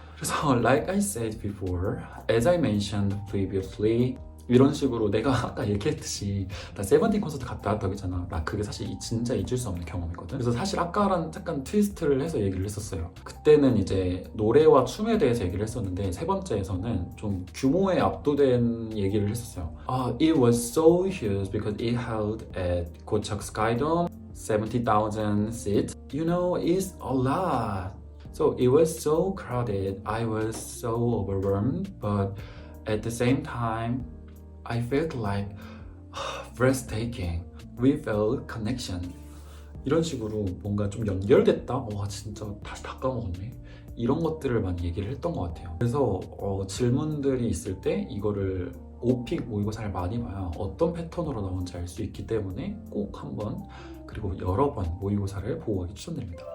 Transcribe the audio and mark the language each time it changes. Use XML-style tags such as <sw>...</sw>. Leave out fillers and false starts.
<ko>그래서 like I said before, as I mentioned previously, 이런 식으로 내가 아까 얘기했듯이 나 세븐틴 콘서트 갔다 왔다고 했잖아. 나 그게 사실 진짜 잊을 수 없는 경험이거든. 그래서 사실 아까랑 약간 트위스트를 해서 얘기를 했었어요. 그때는 이제 노래와 춤에 대해서 얘기를 했었는데 세 번째에서는 좀 규모에 압도된 얘기를 했었어요.</ko> <en>It was so huge because it held at 고척 Skydome 70,000 seats. You know, it's a lot. So it was so crowded. I was so overwhelmed, but at the same time, I felt like breathtaking. We felt connection.</en> <ko>이런 식으로 뭔가 좀 연결됐다? 와, 진짜 다시 다 까먹었네. 이런 것들을 많이 얘기를 했던 것 같아요. 그래서 질문들이 있을 때 이거를 5픽 모의고사를 많이 봐야 어떤 패턴으로 나오는지 알 수 있기 때문에 꼭 한번 그리고 여러 번 모의고사를 보고 가기 추천드립니다.</ko>